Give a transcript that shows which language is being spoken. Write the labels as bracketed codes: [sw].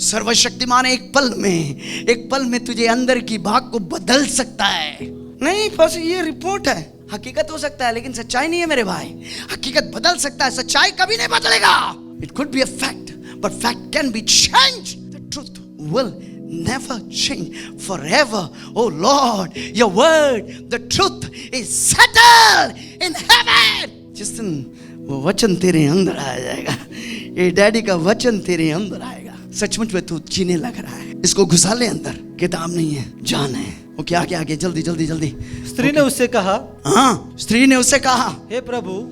[hi] सर्वशक्तिमान एक पल में तुझे अंदर की भाग को बदल सकता है। नहीं बस ये रिपोर्ट है, हकीकत हो सकता है लेकिन सच्चाई नहीं है मेरे भाई। हकीकत बदल सकता है, सच्चाई कभी नहीं बदलेगा। [en] It could be a fact but fact can be changed, the truth will never change forever. Oh Lord, your word, the truth is settled in heaven. [hi] जिस दिन वो वचन तेरे अंदर आ जाएगा, ये डैडी का वचन तेरे अंदर आएगा, सचमुच में तू जीने लग रहा है। इसको घुसा ले अंदर, किताब नहीं है, जान है। वो क्या आगे जल्दी जल्दी जल्दी। स्त्री ने उससे कहा, हाँ स्त्री ने उससे कहा, हे प्रभु,